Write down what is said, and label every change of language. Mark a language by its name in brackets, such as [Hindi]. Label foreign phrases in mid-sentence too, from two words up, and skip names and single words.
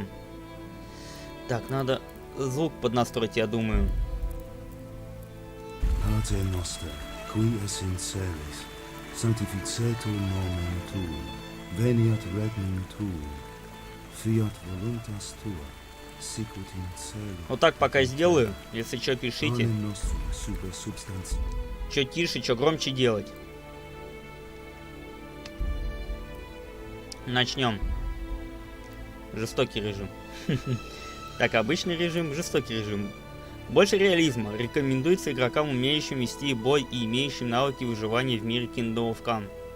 [Russian] Так, надо звук поднастроить, я думаю. [Latin] Pater noster, qui es in celis, sanctificetur nomen tuum, veniat regnum tuum, fiat voluntas tua, sicut in cielo. [Russian] Вот так пока сделаю, если что, пишите. [Latin] Panem nostrum super substantiam. [Russian] Чё тише, чё громче делать. Начнем. Жестокий режим. Так, обычный режим, жестокий режим. Больше реализма. Рекомендуется игрокам, умеющим вести бой и имеющим навыки выживания в мире Kingdom of Come.